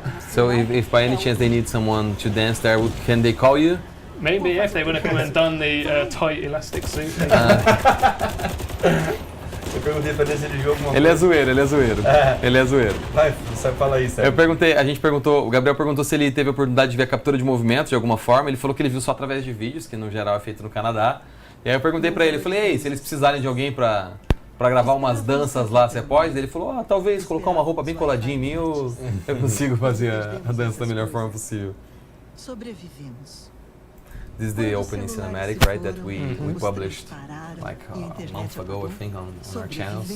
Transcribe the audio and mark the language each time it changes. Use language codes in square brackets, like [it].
[en] So if by any chance they need someone to dance there, can they call you? Maybe if they want to come and don the tight elastic suit. [pt] Eu perguntei pra ele se ele viu alguma coisa. Ele é zoeiro, ele é zoeiro. Ele é zoeiro. Vai, você fala aí, Sérgio. A gente perguntou, o Gabriel perguntou se ele teve a oportunidade de ver a captura de movimento de alguma forma. Ele falou que ele viu só através de vídeos, que no geral é feito no Canadá. E aí eu perguntei pra ele, eu falei, ei, se eles precisarem de alguém pra gravar umas danças lá, você pode? Ele falou, talvez colocar uma roupa bem coladinha em mim, eu consigo fazer a dança da melhor forma possível. Sobrevivemos. [en] This is the opening cinematic, right, that we published like a month ago, I think, on our channels.